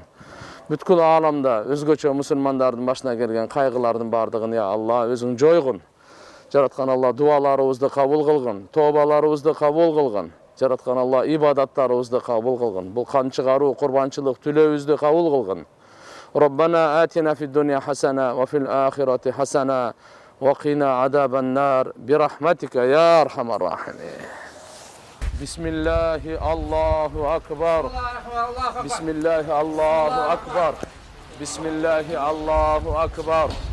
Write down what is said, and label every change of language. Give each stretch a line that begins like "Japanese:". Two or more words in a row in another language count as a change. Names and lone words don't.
Kyrgyz: Бүткүл ааламда өзгөчө мусулмандардын башына келген кайгылардын бардыгын я Алла өзүң жойгун. Жараткан Алла дуаларыбызды кабыл кылгын, тобаларыбызды кабыл кылгын. Жараткан Алла ибадаттарыбызды кабыл кылгын. Бул кан чыгаруу, курбанчылык түлөөбүздү кабыл кылгын.
Arabic: ربنا آتنا في الدنيا حسنة وفي الآخرة حسنة وقنا عذاب النار برحمتك يا أرحم الراحمين. بسم الله الله أكبر. بسم الله الله أكبر. بسم الله الله أكبر.